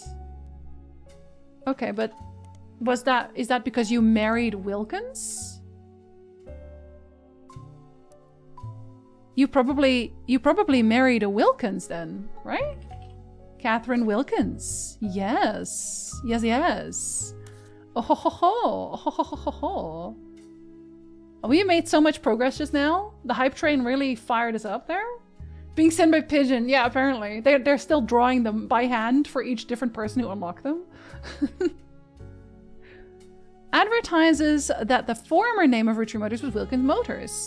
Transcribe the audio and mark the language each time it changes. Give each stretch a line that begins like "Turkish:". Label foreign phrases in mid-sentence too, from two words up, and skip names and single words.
English: Okay, but is that because you married Wilkins? You probably married a Wilkins then, right? Catherine Wilkins. Yes. Yes, yes. Oh ho ho ho. Oh ho ho ho ho. We made so much progress just now. The hype train really fired us up there. Being sent by pigeon. Yeah, apparently. They're still drawing them by hand for each different person who unlocked them. Advertises that the former name of Roottrees Motors was Wilkins Motors.